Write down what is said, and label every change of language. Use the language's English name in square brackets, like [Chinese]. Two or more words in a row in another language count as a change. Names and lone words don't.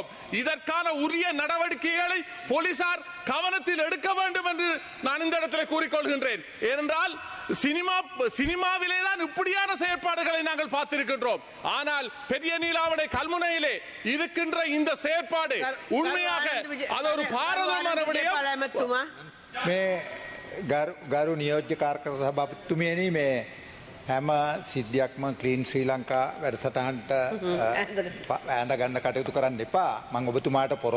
[Tamil] இதற்கான உரிய நடவடிக்கைகளை போலீசார் கவனத்தில் எடுக்க வேண்டும் என்று நான் இந்த இடத்தில் கூறிக்கொள்கின்றேன். ஏனென்றால் சினிமாவிலே தான் இப்படியான செயற்பாடுகளை நாங்கள் பார்த்திருக்கின்றோம். ஆனால் பெரிய நீலாவணை கல்முனையிலே இருக்கின்ற இந்த செயற்பாடு உண்மையாக அது ஒரு பாரதமான விடயம். [Sinhala] ගරු නියෝජ්‍ය කාර්ක සභාපතිතුමියනි, මේ හැම සිද්ධියක්ම ක්ලීන් ශ්‍රී ලංකා වැඩසටහනට ඇඳ ගන්න කටයුතු කරන්න එපා. මම ඔබතුමාට